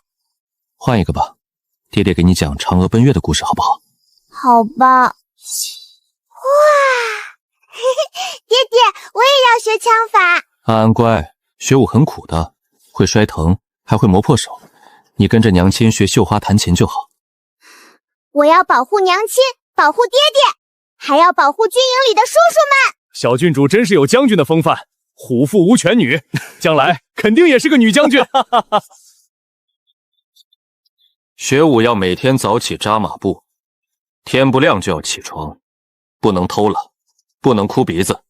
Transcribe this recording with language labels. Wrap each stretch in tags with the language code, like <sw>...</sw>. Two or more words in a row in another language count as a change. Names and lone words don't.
<zh>换一个吧，爹爹给你讲嫦娥奔月的故事，好不好？好吧。哇，爹爹，我也要学枪法。安安乖，学武很苦的，会摔疼，还会磨破手。你跟着娘亲学绣花弹琴就好。我要保護娘親，保護爹爹，還要保護軍營裡的叔叔們。小郡主真是有將軍的風範，虎父無犬女，將來肯定也是個女將軍。學武要每天早起扎馬步，天不亮就要起床，不能偷懶，不能哭鼻子。</zh>